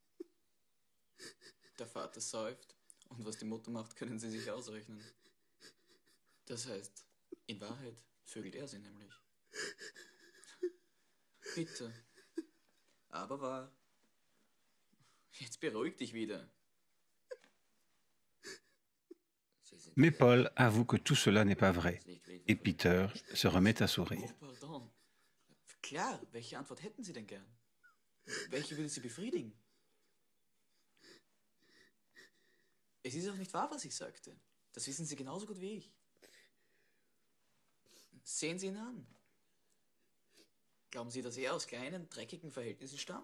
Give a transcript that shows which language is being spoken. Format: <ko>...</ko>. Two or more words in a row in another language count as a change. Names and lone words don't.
<de>Der Vater säuft und was die Mutter macht, können Sie sich ausrechnen. Das heißt, in Wahrheit vögelt er sie nämlich. Bitte. Aber wahr. Jetzt beruhig dich wieder.</de> <fr>Mais Paul avoue que tout cela n'est pas vrai. Et Peter se remet à sourire. Oh, pardon.</fr> <de>Klar, welche Antwort hätten Sie denn gern? Welche würde Sie befriedigen? Es ist auch nicht wahr, was ich sagte. Das wissen Sie genauso gut wie ich. Sehen Sie ihn an. Glauben Sie, dass er aus kleinen, dreckigen Verhältnissen stammt?</de>